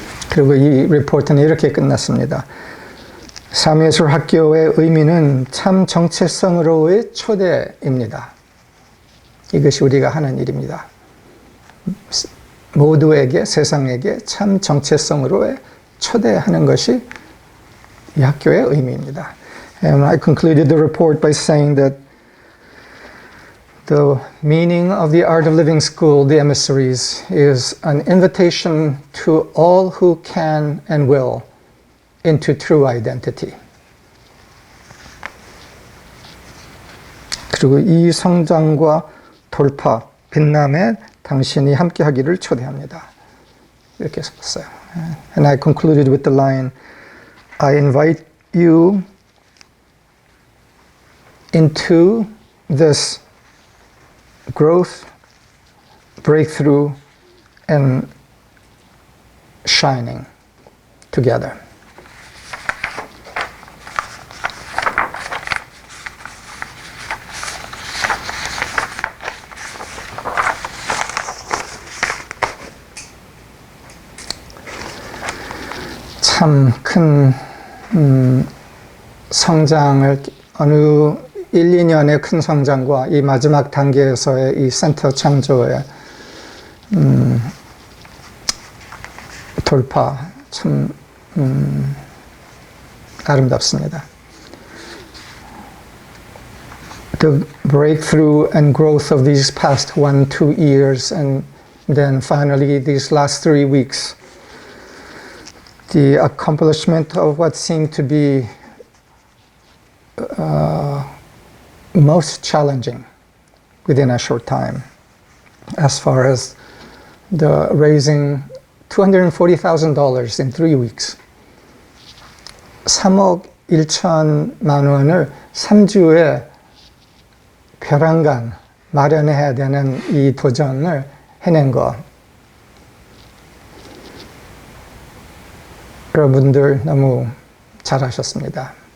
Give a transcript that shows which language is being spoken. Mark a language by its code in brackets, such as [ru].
[ko] 그리고 이 리포트는 이렇게 끝났습니다. 삼예술학교의 의미는 참 정체성으로의 초대입니다. 이것이 우리가 하는 일입니다. 모두에게, 세상에게 참 정체성으로의 초대하는 것이 이 학교의 의미입니다. [en] And I concluded the report by saying that the meaning of the Art of Living School, the emissaries, is an invitation to all who can and will into true identity. [ko] 그리고 이 성장과 돌파, 빛남에 당신이 함께하기를 초대합니다. 이렇게 썼어요. [en] And I concluded with the line, I invite you into this growth, breakthrough, and shining together. [ko] 참 큰 성장을 어느 1, 2년의 큰 성장과 이 마지막 단계에서의 이 센터 창조의 돌파 참 아름답습니다. [en] the breakthrough and growth of these past 1-2 years, and then finally these last 3 weeks, the accomplishment of what seemed to be most challenging within a short time, as far as the raising $240,000 in 3 weeks. [ko] 3억 1천만 원을 3주에 벼랑간 마련해야 되는 이 도전을 해낸 것. 여러분들 너무 잘하셨습니다.